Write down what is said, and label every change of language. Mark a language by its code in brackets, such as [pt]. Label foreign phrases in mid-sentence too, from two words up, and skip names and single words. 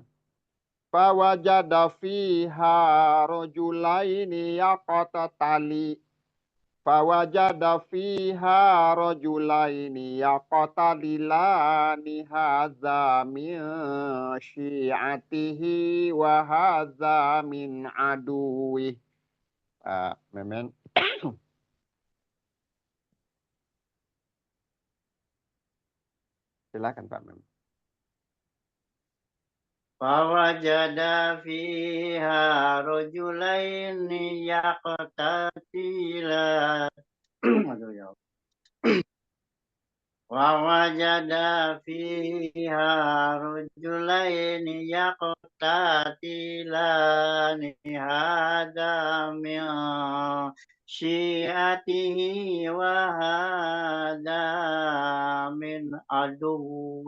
[ar] فوجد فيها رجلين يقتتل فوجد فيها رجلين يقتتلان هذا من شيعته وهذا من عدوي. [id] Memen. Silakan Pak Memen. [ar] فوجد فيها رجلين يقتتلان [id] Aduh, ya Allah. [ar] ووجد فيها رجلين يقتتلان هذا من شيعته وهذا من عدوه.